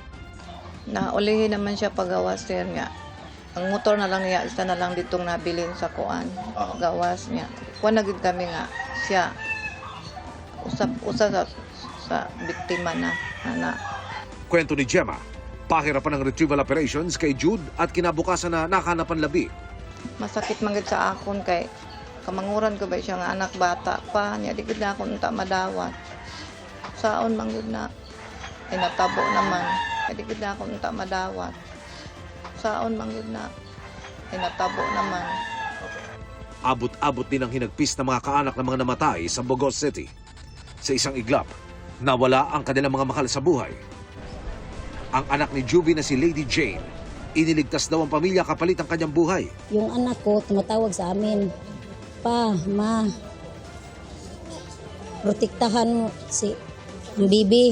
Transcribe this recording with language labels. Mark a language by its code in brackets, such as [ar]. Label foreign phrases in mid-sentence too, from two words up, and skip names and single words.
[ceb] Naulihin naman siya pagawas sir nga. Ang motor na lang niya, isa na lang ditong nabilin sa kuan. Gawas niya. Kuan na gid kami nga siya usa sa biktima na. [tl] Kwento ni Gemma, pahirapan ng retrieval operations kay Jude at kinabukasan na nakahanapan labi. [ceb] Masakit man gid sa akon kay kamanguran ko ba siya nga anak bata pa niya di gid na ako unta madawat. Saon man gid na natabo naman. Di gid na ako unta madawat. Saon man gid na natabo naman. [tl] Abot-abot din ang hinagpis ng mga kaanak ng mga namatay sa Bogos City. Sa isang iglap, nawala ang kanilang mga mahal sa buhay. Ang anak ni Juvie na si Lady Jane, iniligtas daw ang pamilya kapalit ang kanyang buhay. Yung anak ko tumatawag sa amin, Pa, Ma, protektahan mo si ang bibi.